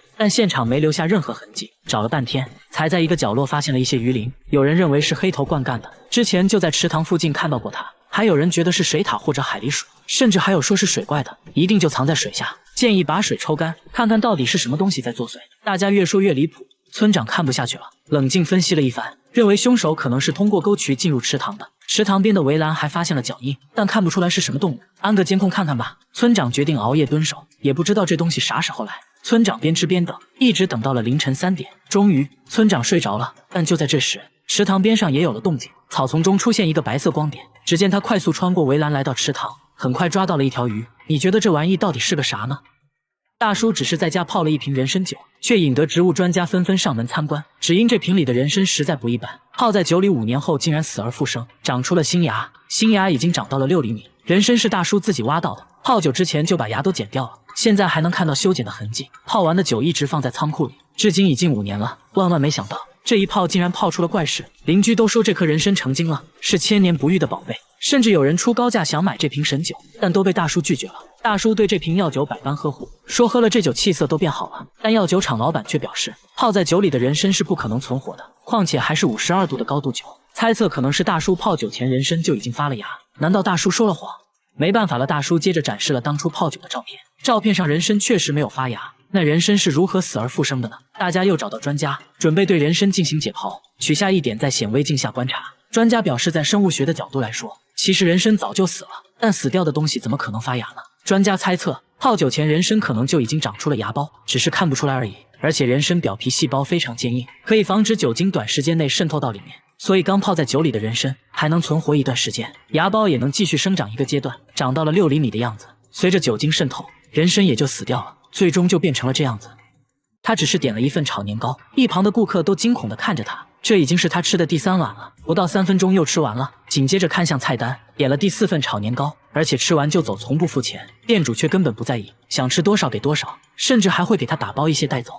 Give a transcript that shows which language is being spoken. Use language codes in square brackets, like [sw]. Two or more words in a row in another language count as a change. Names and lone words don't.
[zh] 但現場沒留下任何痕迹，找了半天，才在一個角落發現了一些魚鱗。有人認為是黑頭灌幹的，之前就在池塘附近看到過它。還有人覺得是水獺或者海狸鼠，甚至還有說是水怪的，一定就藏在水下。建議把水抽乾，看看到底是什麼東西在作祟。大家越說越離譜，村長看不下去了，冷靜分析了一番，認為兇手可能是通過溝渠進入池塘的。池塘邊的圍欄還發現了腳印，但看不出來是什麼動物，安個監控看看吧。村長決定熬夜蹲守，也不知道這東西啥時候來。村長邊吃邊等，一直等到了凌晨3點，終於村長睡着了。但就在這時，池塘邊上也有了動靜，草叢中出現一個白色光點，只見他快速穿過圍欄來到池塘，很快抓到了一條魚。你覺得這玩意到底是個啥呢？大叔只是在家泡了一瓶人參酒，卻引得植物專家紛紛上門參觀，只因這瓶裡的人參實在不一般，泡在酒裡5年後竟然死而復生，長出了新芽，新芽已經長到了6厘米。人參是大叔自己挖到的，泡酒之前就把芽都剪掉了，現在還能看到修剪的痕迹。泡完的酒一直放在倉庫裡，至今已近5年了。萬萬沒想到，這一泡竟然泡出了怪事，鄰居都說這顆人參成精了，是千年不遇的寶貝，甚至有人出高價想買這瓶神酒，但都被大叔拒絕了。大叔對這瓶藥酒百般呵護，說喝了這酒氣色都變好了，但藥酒廠老板卻表示，泡在酒裡的人參是不可能存活的，況且還是52度的高度酒。猜測可能是大叔泡酒前人參就已經發了芽，難道大叔說了謊？沒辦法了，大叔接着展示了当初泡酒的照片，照片上人參確實沒有發芽，那人參是如何死而復生的呢？大家又找到專家，準備對人參進行解剖，取下一點在顯微鏡下觀察。專家表示，在生物學的角度來說，其實人參早就死了，但死掉的東西怎麼可能發芽呢？專家猜測，泡酒前人參可能就已經長出了芽苞，只是看不出來而已。而且人參表皮細胞非常堅硬，可以防止酒精短時間內滲透到裡面，所以剛泡在酒裡的人參還能存活一段時間，芽苞也能繼續生長一個階段，長到了6厘米的樣子。隨着酒精滲透，人參也就死掉了，最終就變成了這樣子。他只是點了一份炒年糕，一旁的顧客都驚恐地看着他，這已經是他吃的第3碗了，不到3分鐘又吃完了。緊接着看向菜單，點了第4份炒年糕，而且吃完就走，從不付錢。店主卻根本不在意，想吃多少給多少，甚至還會給他打包一些帶走。